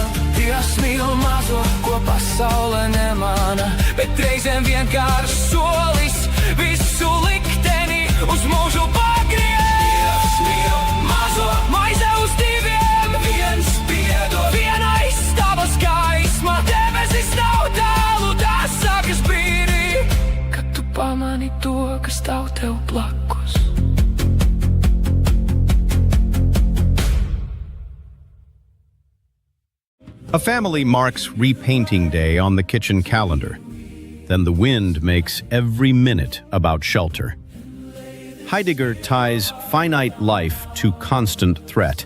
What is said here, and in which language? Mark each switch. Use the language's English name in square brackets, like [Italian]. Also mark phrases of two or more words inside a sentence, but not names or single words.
[Latvian] Dievs mīl mazo, ko pasaule nemāna, bet reizēm vienkārši solis visu likteni uz mūžu pagriez. Dievs mīl mazo, maize uz diviem, viens piedod, viena izstāvas gaisma, debesis nav tālu, tās sākas brīdī, kad tu pamani to, kas stāv tev blakus. [English] A family marks repainting day on the kitchen calendar. Then the wind makes every minute about shelter. Heidegger ties finite life to constant threat.